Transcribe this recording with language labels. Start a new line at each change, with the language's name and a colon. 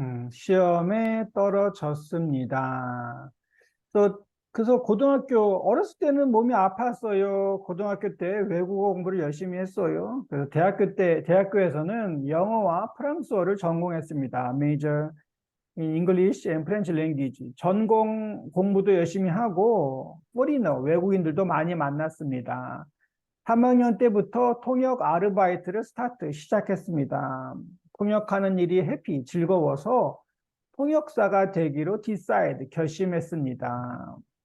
Korean: 시험에 떨어졌습니다. 그래서 어렸을 때는 몸이 아팠어요. 고등학교 때 외국어 공부를 열심히 했어요. 그래서 대학교에서는 영어와 프랑스어를 전공했습니다.
English: Major in English and French language.
Korean: 전공 공부도 열심히 하고, 외국인들도 많이 만났습니다. 3학년 때부터 통역 아르바이트를 시작했습니다. 통역하는 일이 즐거워서 통역사가 되기로 결심했습니다.